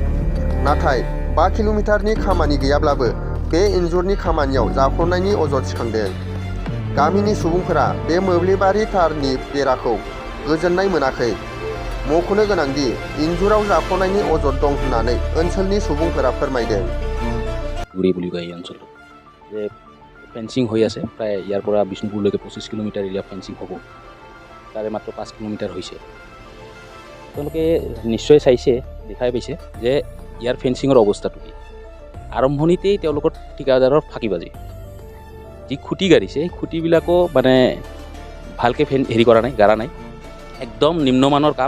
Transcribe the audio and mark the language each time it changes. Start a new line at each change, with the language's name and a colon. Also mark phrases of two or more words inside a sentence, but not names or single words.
Bodo: नाथाय 5 किल'मिटारनि खामानि गैयाब्लाबो बे इन्जुरनि खामानियाव जाख'नायनि अजद सिखांदों। गामिनि सुबुंफोरा बे मोब्लिबारि तारनि बेराखौ गोजोननाय मोनाखै। मख'नो गोनांदि इन्जुराव जाख'नायनि अजद दं होननानै ओनसोलनि सुबुंफोरा फोरमायदों।
Assamese: গুৰি বুলি কয় এই অঞ্চলটো যে ফেন্সিং হৈ আছে প্ৰায় ইয়াৰ পৰা বিষ্ণুপুৰলৈকে 25 কিলোমিটাৰ এৰিয়া ফেন্সিং হ'ব, তাৰে মাত্ৰ 5 কিলোমিটাৰ হৈছে। তেওঁলোকে নিশ্চয় চাইছে, দেখাই পাইছে যে ইয়াৰ ফেন্সিঙৰ অৱস্থাটো কি। আৰম্ভণিতেই তেওঁলোকৰ ঠিকাদাৰৰ ফাঁকিবাজি, যি খুঁটি গাড়িছে সেই খুঁটিবিলাকো মানে ভালকৈ কৰা নাই, গাৰা নাই, একদম নিম্নমানৰ কাম।